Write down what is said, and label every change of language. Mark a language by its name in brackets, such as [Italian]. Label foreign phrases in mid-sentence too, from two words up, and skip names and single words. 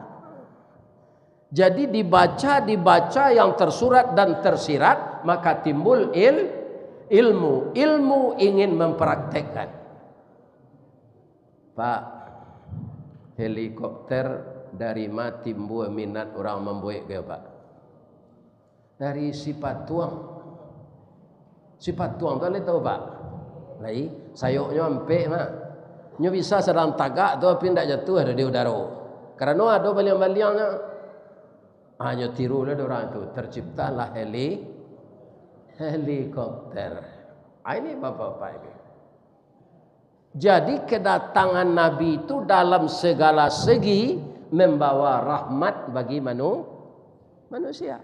[Indonesian] Jadi dibaca yang tersurat dan tersirat, maka timbul ilmu. Ilmu ingin mempraktekkan. Pak, helikopter dari mana timbul minat orang membuat ke Pak? [Minangkabau] Dari sifat tuang. Sifat tuang tu boleh tahu Pak? Lai, sayuknya empek mah. Nyo bisa sedang tagak tu tapi tidak jatuh ada di udara. [Indonesian] Karena ada baliang-baliangnya. Hanya tirulah orang itu, terciptalah helikopter. Ini Bapak-bapak ini. Jadi kedatangan Nabi itu dalam segala segi membawa rahmat bagi manusia.